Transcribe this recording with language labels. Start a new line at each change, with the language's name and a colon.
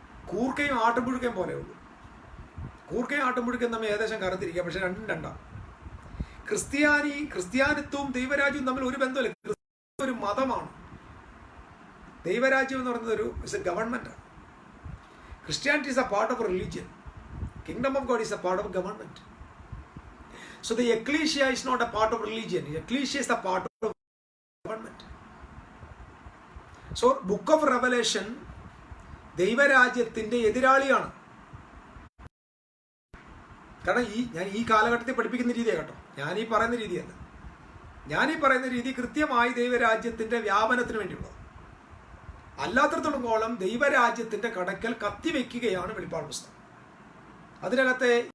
Malayalam: കൂർക്കയും ആട്ടുംപുഴുക്കയും പോലെ ഉള്ളൂ. കൂർക്കയും ആട്ടുംപുഴുക്കയും തമ്മിൽ ഏകദേശം കറുത്തിരിക്കുക, പക്ഷെ രണ്ടും രണ്ടാം. ക്രിസ്ത്യാനിത്വവും ദൈവരാജ്യവും തമ്മിൽ ഒരു ബന്ധമില്ല. ക്രിസ്തു ഒരു മതമാണ്. ദൈവരാജ്യം എന്ന് പറയുന്നത്
English: It's a ഗവൺമെൻറ്റാണ്. Christianity is a part of a religion. Kingdom of God is a part of government. So the ecclesia is not a part of religion. The ecclesia is a part of government. So book of Revelation
Malayalam: ദൈവരാജ്യത്തിൻ്റെ എതിരാളിയാണ്. കാരണം ഞാൻ ഈ കാലഘട്ടത്തിൽ പഠിപ്പിക്കുന്ന രീതിയാണ് കേട്ടോ. ഞാനീ പറയുന്ന രീതിയല്ല. ഞാനീ പറയുന്ന രീതി കൃത്യമായി ദൈവരാജ്യത്തിൻ്റെ വ്യാപനത്തിന് വേണ്ടിയുള്ളത്. അല്ലാത്തടത്തോളം ദൈവരാജ്യത്തിൻ്റെ കടക്കൽ കത്തിവെക്കുകയാണ് വെളിപ്പാട് പുസ്തകം. അതിനകത്തെ